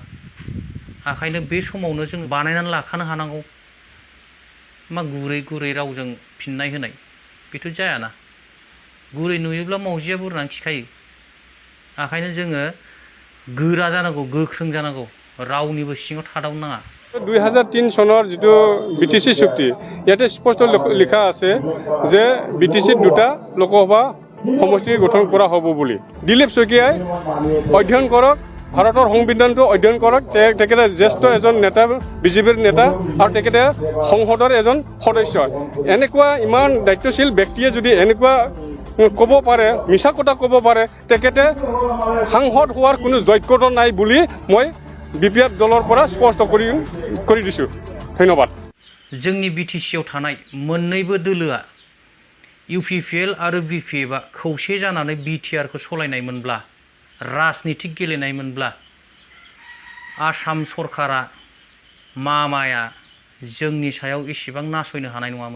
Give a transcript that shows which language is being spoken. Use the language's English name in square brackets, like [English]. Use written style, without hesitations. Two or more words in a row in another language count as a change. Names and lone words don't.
[Bodo] ओंखायनो बे समावनो जों बानायनानै लाखानो हानांगौ। मा गुरै गुरै रावजों फिननाय होनाय बेथ' जायाना। गुरै नुयोब्ला मावजिया बुरनानै खिखायो। ओंखायनो जोङो गोरा जानांगौ, गोख्रों जानांगौ, रावनिबो सिङाव थादावनो नाङा। [Assamese] 2003 চনৰ যিটো BTC চুক্তি, ইয়াতে স্পষ্ট লিখা আছে যে BTC দুটা লোকসভা সমষ্টি গঠন কৰা হ'ব বুলি। দিলীপ শইকীয়াই অধ্যয়ন কৰক, ভাৰতৰ সংবিধানটো অধ্যয়ন কৰক। তেখেতে জ্যেষ্ঠ এজন নেতা, বিজেপিৰ নেতা, আৰু তেখেতে সংসদৰ এজন সদস্য। এনেকুৱা ইমান দায়িত্বশীল ব্যক্তিয়ে যদি এনেকুৱা ক'ব পাৰে, মিছা কথা ক'ব পাৰে, তেখেতে সাংসদ হোৱাৰ কোনো যোগ্যতা নাই বুলি মই BPF দলৰ পৰা স্পষ্ট কৰি দিছো। ধন্যবাদ। [Bodo] जोंनि BTCआव थानाय मोननैबो दोलोआ UPPL आरो BPFआ खौसे जानानै BTRखौ सलायनायमोनब्ला, राजनितिक गेलेनायमोनब्ला, आसाम सरकारा मामाया जोंनि सायाव इसेबां नासयनो हानाय नङामोन।